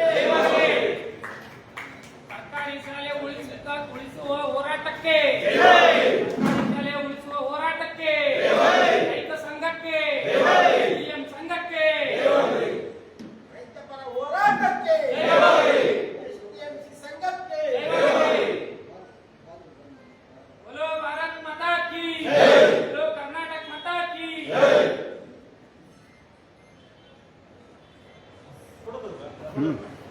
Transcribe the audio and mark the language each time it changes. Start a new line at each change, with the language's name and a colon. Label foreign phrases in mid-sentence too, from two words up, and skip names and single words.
Kannada: ಸರ್ಕಾರಿ ಶಾಲೆ ಉಳಿಸುವ ಹೋರಾಟಕ್ಕೆ, ಶಾಲೆ ಉಳಿಸುವ ಹೋರಾಟಕ್ಕೆ, ರೈತ ಸಂಘಕ್ಕೆ, STM ಸಂಘಕ್ಕೆ, ರೈತಪರ ಹೋರಾಟಕ್ಕೆ, STMC ಸಂಘಕ್ಕೆ.
Hindi: बोलो भारत माता की, बोलो कर्नाटक माता की. ಹ್ಮ್